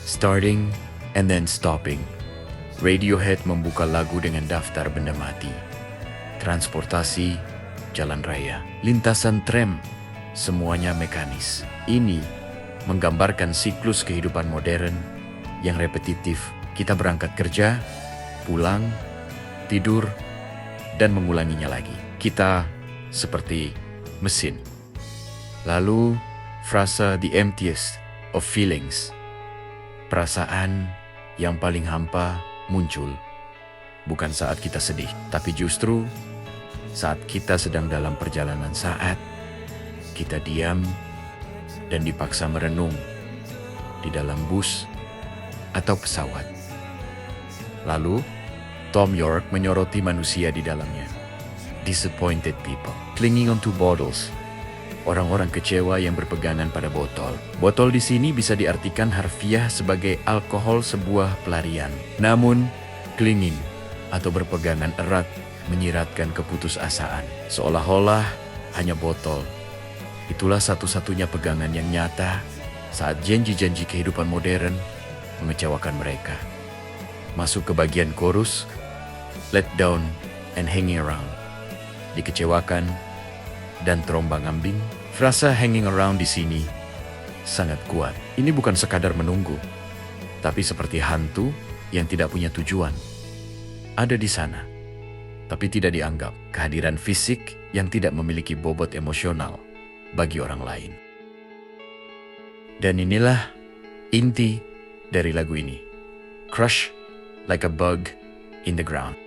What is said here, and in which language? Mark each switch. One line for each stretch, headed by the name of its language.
English: Starting and then stopping.
Indonesian: Radiohead membuka lagu dengan daftar benda mati. Transportasi, jalan raya, lintasan tram, semuanya mekanis. Ini menggambarkan siklus kehidupan modern yang repetitif. Kita berangkat kerja, pulang, tidur, dan mengulanginya lagi. Kita seperti mesin. Lalu, frasa the emptiest of feelings, perasaan yang paling hampa muncul. Bukan saat kita sedih, tapi justru saat kita sedang dalam perjalanan, saat kita diam dan dipaksa merenung di dalam bus atau pesawat. Lalu, Tom York menyoroti manusia di dalamnya.
English: Disappointed people, clinging onto bottles.
Indonesian: Orang-orang kecewa yang berpegangan pada botol. Botol di sini bisa diartikan harfiah sebagai alkohol sebuah pelarian. Namun, clinging atau berpegangan erat menyiratkan keputusasaan. Seolah-olah hanya botol. Itulah satu-satunya pegangan yang nyata saat janji-janji kehidupan modern mengecewakan mereka. Masuk ke bagian chorus, let down and hanging around. Dikecewakan dan terombang-ambing. Frasa hanging around di sini sangat kuat. Ini bukan sekadar menunggu, tapi seperti hantu yang tidak punya tujuan. Ada di sana, tapi tidak dianggap. Kehadiran fisik yang tidak memiliki bobot emosional bagi orang lain. Dan inilah inti dari lagu ini.
English: Crush like a bug in the ground.